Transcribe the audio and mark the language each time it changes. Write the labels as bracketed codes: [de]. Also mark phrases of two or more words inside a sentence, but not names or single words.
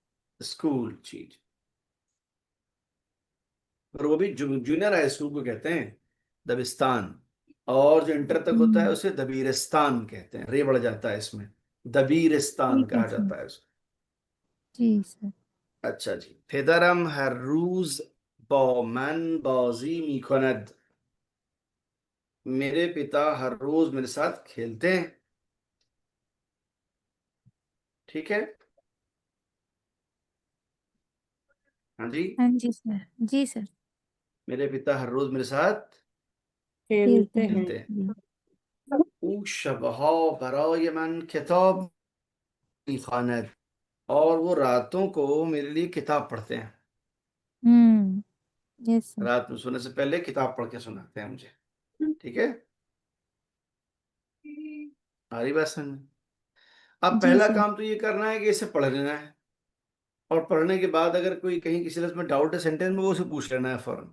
[hi] स्कूल, चीज. और वो भी जूनियर हाई स्कूल को कहते हैं दबिस्तान, और जो इंटर तक होता है उसे दबीरिस्तान कहते हैं. रे बढ़ जाता है इसमें, दबीरिस्तान ठीक है कहा सर. जाता है उसको. जी सर. अच्छा जी. [fa] پدرم هر روز با من بازی میکند, [hi] मेरे पिता हर रोज मेरे साथ खेलते हैं, ठीक है. हाँ जी. हाँ जी सर. जी सर. मेरे पिता हर रोज मेरे साथ खेलते हैं. खेलते हैं. जी. [fa] او شبها برای من کتاب میخواند, [hi] और वो रातों को मेरे लिए किताब पढ़ते हैं. [en] yes sir. [hi] रात में सोने से पहले किताब पढ़ के सुनाते हैं मुझे, ठीक है. आ रही बात समझ में? अब जी पहला सर. काम तो ये करना है कि इसे पढ़ लेना है, और पढ़ने के बाद अगर कोई कहीं किसी लफ्ज में डाउट है सेंटेंस में, वो उसे पूछ लेना है फौरन.